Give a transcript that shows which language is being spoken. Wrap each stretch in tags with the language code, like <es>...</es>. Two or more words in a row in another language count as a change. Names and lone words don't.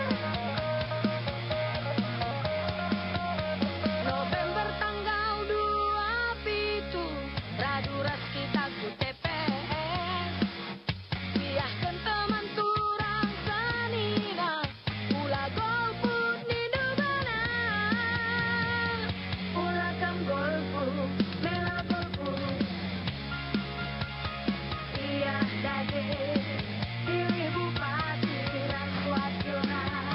<btx>November tanggal 2 pitu Raduras kita ku TPS Siahkan teman turang sanina Ulah golput ni dubana Ulah kam golput, mela golput Iya dage</btx> <id>Pilih bupati dan wakilna</id>